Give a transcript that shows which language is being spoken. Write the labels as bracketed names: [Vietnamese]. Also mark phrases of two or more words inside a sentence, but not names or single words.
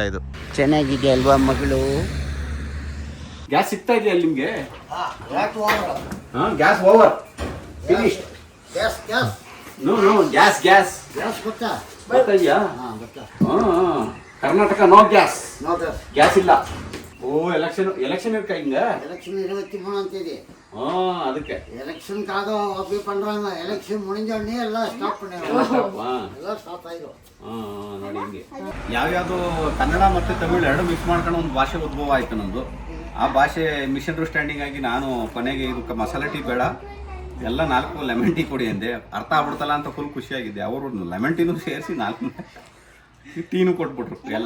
[Kannada] ಇದು ಚೆನ್ನಾಗಿದೆ ಅಲ್ವಾ ಮಗಳು? ಗ್ಯಾಸ್ ಸಿಗ್ತಾ ಇದೆಯಾ ಅಲ್ಲಿ ನಿಮಗೆ? [English] gas over finish. no gas [Kannada] ಗೊತ್ತಾ ಇದೆಯಾ? ಕರ್ನಾಟಕ [English] no gas [Kannada] ಇಲ್ಲ. [Tamil] ಓ ಎಲೆಕ್ಷನ್ இருக்க இங்க எலெக்ஷன் 23 தேதி. அதுக்கு எலெக்ஷன் காக அப்படி பண்றாங்க. எலெக்ஷன் முடிஞ்ச உடனே எல்லாம் ஸ்டாப் பண்ணிடுவாங்க. [Kannada] எல்லாம் ಸ್ಟಾಪ್ ಆಯ್ತು. ನೋಡಿ ಹಿಂಗೆ ಯಾವ್ಯಾವುದು ಕನ್ನಡ ಮತ್ತು ತಮಿಳು ಎರಡು ಮಿಕ್ಸ್ ಮಾಡ್ಕೊಂಡು ಒಂದು ಭಾಷೆ ಉದ್ಭವ ಆಯ್ತು ನಮ್ಮದು. ಆ ಭಾಷೆ ಮಿಸ್ಅಂಡರ್ಸ್ಟ್ಯಾಂಡಿಂಗ್ ಆಗಿ ನಾನು ಕೊನೆಗೆ ಇದಕ್ಕೆ ಮಸಾಲೆ ಟೀ ಬೇಡ, ಎಲ್ಲ 4 [English] lemon tea [Kannada] ಕೊಡಿ ಅಂದೆ. ಅರ್ಥ ಆಗ್ಬಿಡ್ತಲ್ಲ ಅಂತ ಫುಲ್ ಖುಷಿಯಾಗಿದ್ದೆ. ಅವರು ಲೆಮನ್ ಟೀನು ಸೇರಿಸಿ 4 ಟೀನು ಕೊಟ್ಬಿಟ್ರು ಎಲ್ಲ.